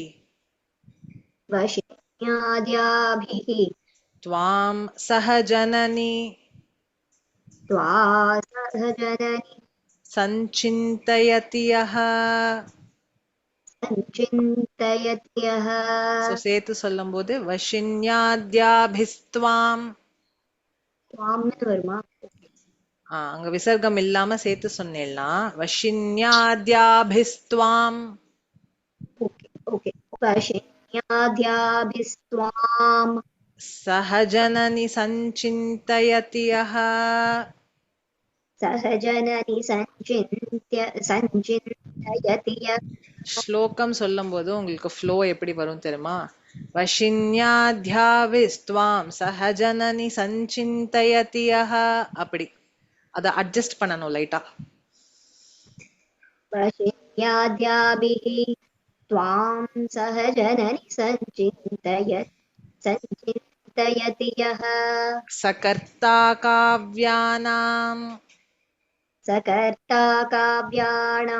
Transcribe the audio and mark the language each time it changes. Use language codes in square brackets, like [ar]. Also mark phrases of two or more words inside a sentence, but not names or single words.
[sa] वशिन्याद्याभिः त्वां सहजननी त्वासहजननि सञ्चिन्तयति यः. सञ्चिन्तयति यः. [ta] சேர்த்து சொல்லும்போது வஷின்யாத்யாபிஸ்த்வாம் துவாம்னு வருமா? அங்க விசர்க்கம் இல்லாம சேர்த்து சொன்னேன்னா வஷின்யாத்யாபிஸ்துவாம் ஓகே ஓகே. வஷின்யாத்யாபிஸ்த்வாம் [sa] सहजननि सञ्चिन्तयति यः. सहजननि सञ्चिन्तयति यः. [ta] ஸ்லோகம் சொல்லும் போது உங்களுக்கு ஃப்ளோ எப்படி வரும் தெரியுமா? [sa] वशिन्याद्याभिस्त्वां सहजननि सञ्चिन्तयति यः. [ta] அப்படி அத அட்ஜஸ்ட் பண்ணணும் லைட்டா. [sa] वशिन्याद्याभिः त्वां सहजननि सञ्चिन्तयति यः सकर्ता काव्यानाम् सकर्ता काव्याणां